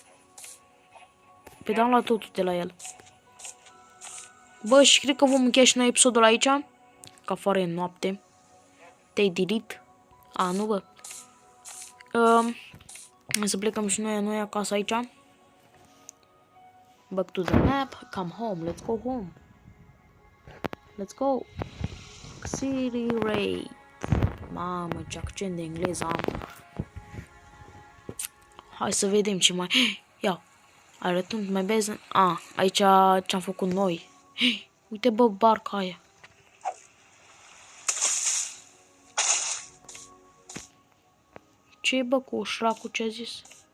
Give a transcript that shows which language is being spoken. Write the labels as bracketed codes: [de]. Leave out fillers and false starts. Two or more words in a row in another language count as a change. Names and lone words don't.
[ro] Pe dam la totul de la el. Bă, și cred că vom încheia și noi episodul aici. Că afară e noapte. Te-ai delete? A, nu bă. Să plecăm și noi acasă aici. [en] Back to the map. Come home. Let's go home. Let's go. City Raid. [ro] Mamă, ce accent de engleză am. Hai să vedem ce mai... Ia. Arătând mai bine. A, aici ce-am făcut noi. Uite bă, barca aia. Ce e bă cu ușracul, ce-a zis?